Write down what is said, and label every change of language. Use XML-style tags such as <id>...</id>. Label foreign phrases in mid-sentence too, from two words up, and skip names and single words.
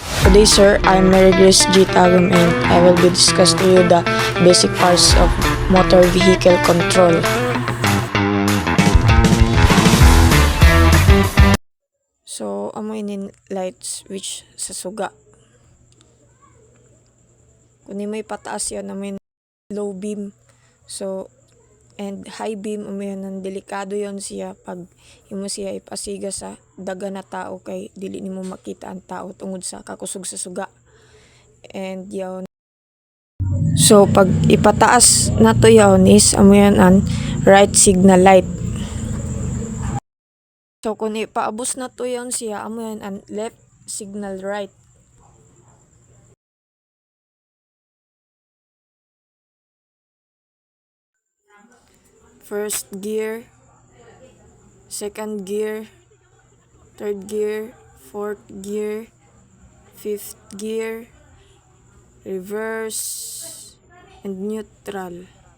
<en>Today, sir, I'm Mary Grace G. Tagum and I will be discussing to you the basic parts of motor vehicle control. So,</en> <ceb>amo ini light switch sa suga. Kung may pataas yan, namin</ceb> <en>low beam.</en> <ceb>So, and</ceb> <en>high beam,</en> <ceb>yan ang delikado yon siya pag imo siya ipasiga sa daga na tao kay dili nimo makita ang tao tungod sa kakusog sa suga. And yon. So, pag ipataas na to yon is yan ang</ceb> <en>right signal light.</en> <ceb>So, kung ipaabos na to yon siya, yan ang</ceb> <en>left signal right. First gear, second gear, third gear, fourth gear, fifth gear, reverse, and neutral.</en>